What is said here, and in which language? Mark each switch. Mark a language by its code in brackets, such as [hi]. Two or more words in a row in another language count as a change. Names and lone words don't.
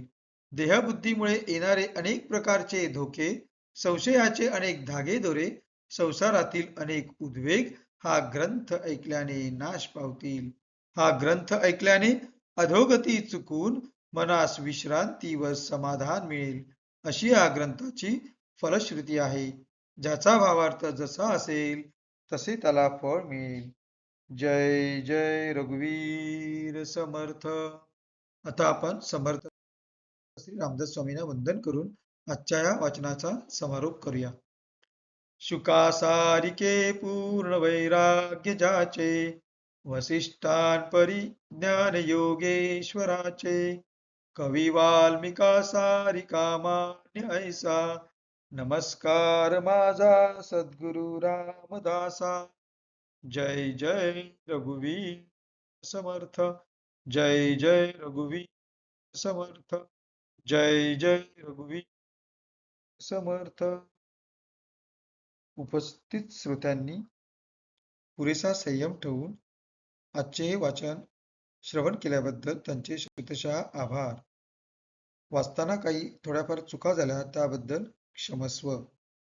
[mr] देहबुद्धीमुळे येणारे अनेक प्रकारचे धोके, संशयाचे अनेक धागेदोरे, संसारातील अनेक उद्वेग हा ग्रंथ ऐकल्याने नाश पावतील. हा ग्रंथ ऐकल्याने अधोगती चुकून मनास विश्रांती व समाधान मिळेल, अशी या ग्रंथाची फलश्रुती आहे. ज्याचा भावार्थ जसा असेल तसे त्याला फळ मिळेल. जय जय रघुवीर समर्थ. आता आपण समर्थ श्री रामदास स्वामींना वंदन करून आजच्या या वाचनाचा समारोप करूया. शुकासारिके पूर्ण वैराग्य जाचे, वसिष्ठान परिज्ञान योगेश्वराचे, कवी वाल्मिका सारिका मान्य ऐसा, नमस्कार माझा सद्गुरु रामदासा. जय जय रघुवीर समर्थ. जय जय रघुवीर समर्थ. जय जय रघुवीर समर्थ. उपस्थित श्रोत्यांनी पुरेसा संयम ठेवून आजचे हे वाचन श्रवण केल्याबद्दल त्यांचे शतशः आभार. वाचताना काही थोड्याफार चुका झाल्या त्याबद्दल क्षमस्व.